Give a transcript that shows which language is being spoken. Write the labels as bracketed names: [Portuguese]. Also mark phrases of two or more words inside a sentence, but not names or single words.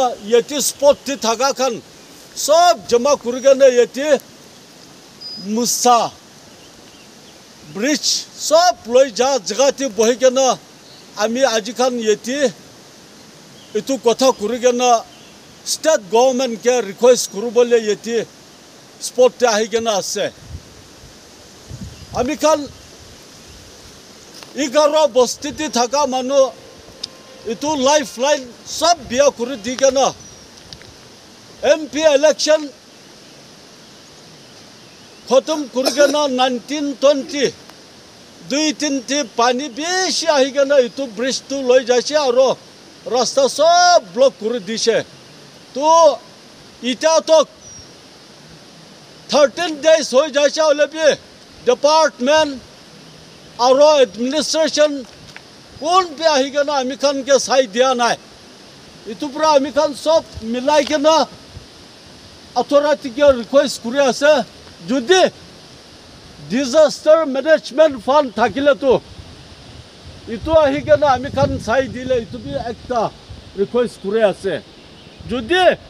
[Naga Pidgin] yeti spot ti thaga khan sob jama kurigena yeti musa bridge sob loi ja jaga ti bohigena ami aji khan yeti itu kotha kurigena [English] state government [Naga Pidgin] ke request kurubole yeti spot ti ahigena ase ami khan 11 bosti ti thaga manu itu lifeline sab biya kuri digena MP election khatam kurigena 1920 2-3 ti pani beshi ahigena itu bridge tu loi jaise aro rasta sab block kuri dise to ita to 13 days hoi jaise olebi department aro administration কোন পে আহিগেনা আমি খান কে সাই দিয়া নাই ইতু পুরা আমি খান সব মিলাই কেনা অথরিটি কে রিকোয়েস্ট করে আছে যদি [English] disaster management fund [Naga Pidgin] থাকিলে তো ইতু আহিগেনা আমি খান সাই দিলে ইতু বি একটা রিকোয়েস্ট করে আছে যদি